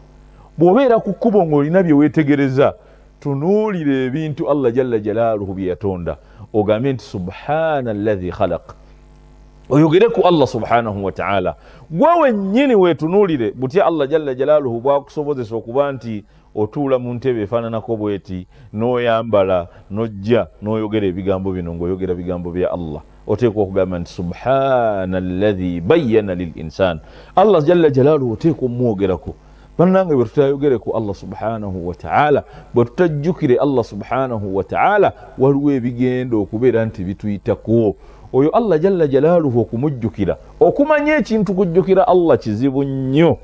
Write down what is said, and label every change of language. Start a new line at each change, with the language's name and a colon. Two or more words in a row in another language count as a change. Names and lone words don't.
Ganda: Bw'obeera ku kkubo ng'olina bye weetegereza, tunuulira ebintu
Arabic: الله جل جلاله
Ganda: bye yatonda, ogambe nti
Arabic: سبحان الذي خلق,
Ganda: oyogere ku
Arabic: الله سبحانه وتعالى.
Ganda: Gwe wennyini weetunuulire butya
Arabic: الله جل جلاله
Ganda: bw'akusobozesa okuba nti otuula mu ntebe efaananako bweti, n'oyambala n'ojja n'oyogera ebigambo bino ng'oyogera bigambo bya Allah, oteekwa okugamba nti
Arabic: سبحان الذي بين للإنسان. الله جل جلاله
Ganda: oteekwa omwogerako. Bannange bwe tutayogere ku
Arabic: الله سبحانه وتعالى,
Ganda: bwe tutajjukire
Arabic: الله سبحانه وتعالى,
Ganda: waliwo ebigenda okubeera nti bituyitako. Oyo
Arabic: الله جل جلاله
Ganda: okumujjukira, okumanya ekintu kujjukira Allah kizibu nnyo.